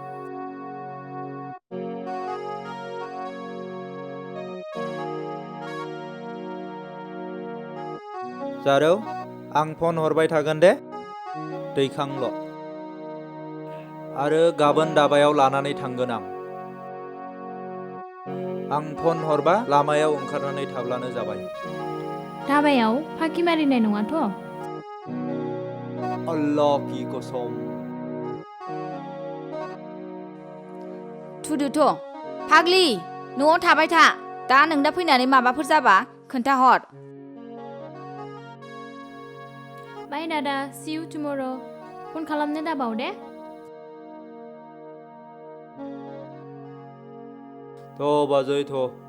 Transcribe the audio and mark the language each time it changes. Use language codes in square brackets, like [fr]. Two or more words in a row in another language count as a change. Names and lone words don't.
[brx] जारौ आं फन हरबाय थागोन दे दैखांल' आरो गाबोन दाबायाव लानानै थांगोन आं फन हरबा लामायाव ओंखारनानै थाब्लानो जाबाय धाबायाव फाखि मारिनाय नङाथ' [hi] अल्लाह की कसम [brx] थुदोथ' फाग्लि न'आव थाबाय था दा नोंना फैनानै माबाफोर जाबा खोन्थाहर बाय दादा [en] see you tomorrow [brx] फन खालामनो दाबाव दे थ' बाजै थ'